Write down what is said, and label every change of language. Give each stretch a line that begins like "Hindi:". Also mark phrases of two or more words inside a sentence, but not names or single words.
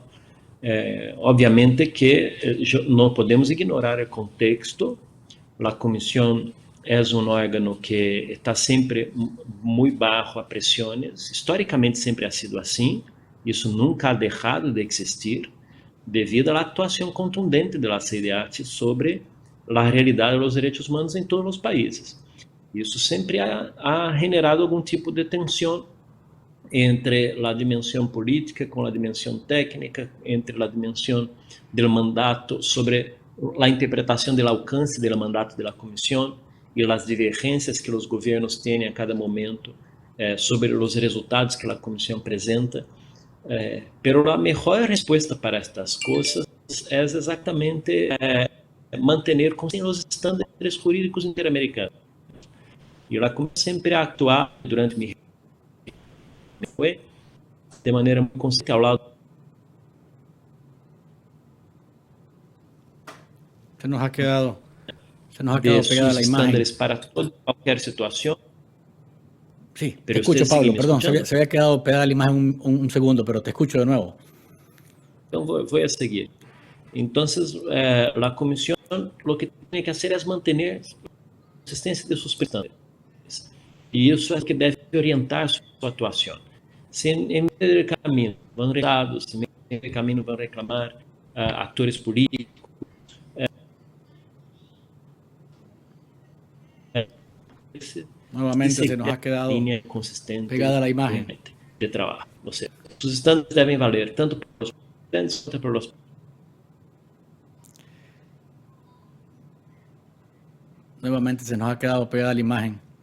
Portuguese: Obviamente que não podemos ignorar o contexto
Spanish: La comisión es un órgano que está siempre muy bajo a presiones. Históricamente siempre ha sido así. Eso nunca ha dejado de existir debido a la actuación contundente de la CIDH sobre la realidad de los derechos humanos en todos los países.
Portuguese: Isso sempre ha generado algum tipo de tensão entre a dimensão política com a dimensão técnica, entre a dimensão do mandato sobre a interpretação do alcance do mandato da comissão e as divergências que os governos têm a cada momento sobre os resultados que a comissão apresenta. Pero a melhor resposta para estas coisas é exatamente manter os estándares jurídicos interamericanos. E ela sempre a actuar durante mi fue de maneira muito consciente ao lado.
Spanish: Se nos ha quedado pegada la imagen. Para toda cualquier situación. Sí, te escucho, Pablo, perdón, se había quedado pegada la imagen un segundo, pero te escucho de nuevo. Entonces voy a seguir. Entonces, la comisión lo que tiene que hacer es mantener la consistencia de sus estándares.
Portuguese: E isso é que deve orientar sua atuação. Se em meio do caminho vão reclamarem, se em meio do caminho vão reclamar atores políticos,
Spanish: nuevamente se nos ha quedado pegada la imagen de trabajo. O sea, sus estándares deben valer tanto para los presidentes como para los. Nuevamente se nos ha quedado pegada la imagen.